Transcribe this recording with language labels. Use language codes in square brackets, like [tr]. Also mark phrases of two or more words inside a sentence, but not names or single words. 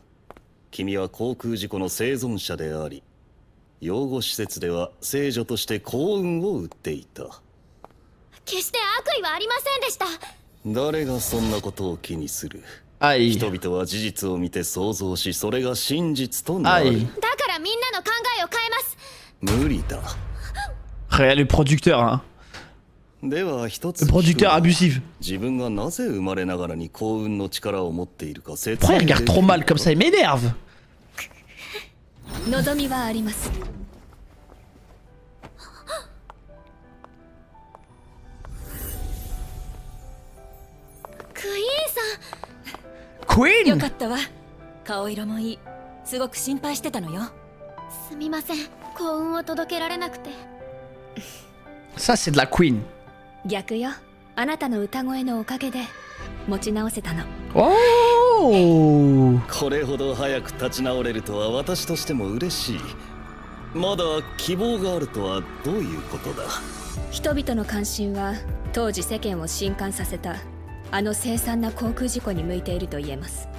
[ja] 君は航空事故の生存者であり、養護施設では聖女として幸運を売っていた。決して悪意はありませんでした。誰がそんなことを気にする？人々は事実を見て想像し、それが真実となる。だからみんなの考えを変えます。無理だ。 [fr] Le producteur, hein. [ja] では一つ。 [fr] Le producteur abusif. [ja] 自分がなぜ生まれながらに幸運の力を持っているか説明。 [fr] Pourquoi il regarde trop mal comme ça? Il m'énerve. [ja] 望みはあります。クイーンさん。 Queen? よかったわ。顔色もいい。すごく心配してたのよ。すみません。幸運を届けられなくて。 [fr] Ça c'est de la Queen. [ja] 逆よ。あなたの歌声のおかげで持ち直せたの。 Oh! これほど早く立ち直れるとは私としても嬉しい。まだ希望があるとはどういうことだ？人々の関心は当時世間を震撼させたあの凄惨な航空事故に向いていると言えます。